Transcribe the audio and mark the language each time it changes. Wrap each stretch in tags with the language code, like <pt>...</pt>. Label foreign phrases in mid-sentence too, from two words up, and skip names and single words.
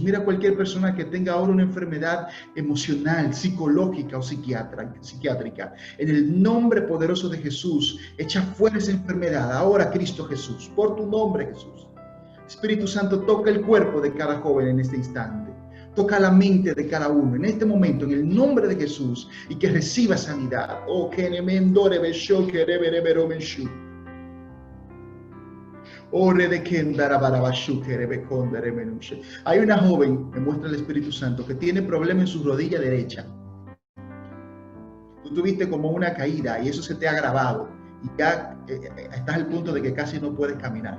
<es>Mira, cualquier persona que tenga ahora una enfermedad emocional, psicológica o psiquiátrica, en el nombre poderoso de Jesús, echa fuera esa enfermedad. Ahora, Cristo Jesús, por tu nombre, Jesús. Espíritu Santo, toca el cuerpo de cada joven en este instante. Toca la mente de cada uno en este momento, en el nombre de Jesús, y que reciba sanidad. Oh, que nemendore besho que reverebero meshu. Hay una joven, me muestra el Espíritu Santo, que tiene problema en su rodilla derecha. Tú tuviste como una caída y eso se te ha agravado y ya estás al punto de que casi no puedes caminar.</es>